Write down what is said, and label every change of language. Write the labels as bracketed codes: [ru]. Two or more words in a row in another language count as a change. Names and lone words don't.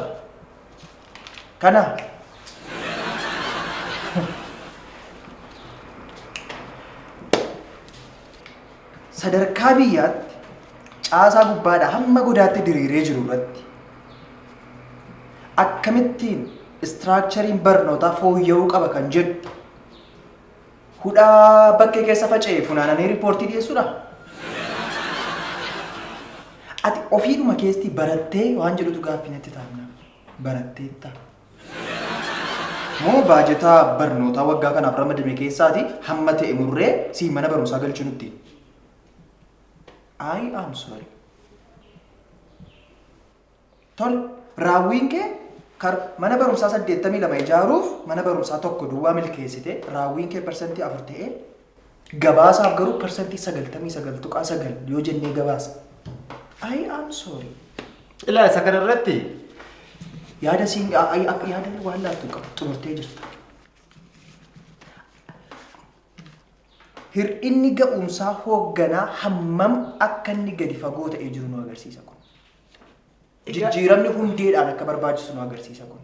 [om] Kana sadarkaa biyyaatti caasaa gubbaadhaa hamma godaatti diriiree jiru irratti akkamittiin istiraakchariin barnootaa fooyya'uu qaba kan jedhu hudhaa bakkee keessa faca'ee funaananii riippoortii dhiyeessuudha. Ati ofiidhuma keessatti barattee waan jedhutu gaaffii natti taa'amna. Baratteetta. Moo baajetaa barnootaa waggaa kanaaf ramadame keessaati hamma ta'e murree si mana barumsaa galchuu nutti. [en] I am sorry. [om] Tol raawwiin kee mana barumsaa 82 ijaaruuf mana barumsaa tokko duwwaa milkeessite raawwiin kee persentii 4 ta'ee gabaasaaf garuu persentii 99.9 yoo jennee gabaasa. [en] I am sorry. [om] Ilaa isa kanarratti yaada waan laattu qabu xumurtee jirta. Hir'inni ga'umsaa hoogganaa hammam akka inni gadi fagoo ta'ee jiru nu agarsiisa kun. Jijjiiramni hundeedhaan akka barbaachisu nu agarsiisa kun.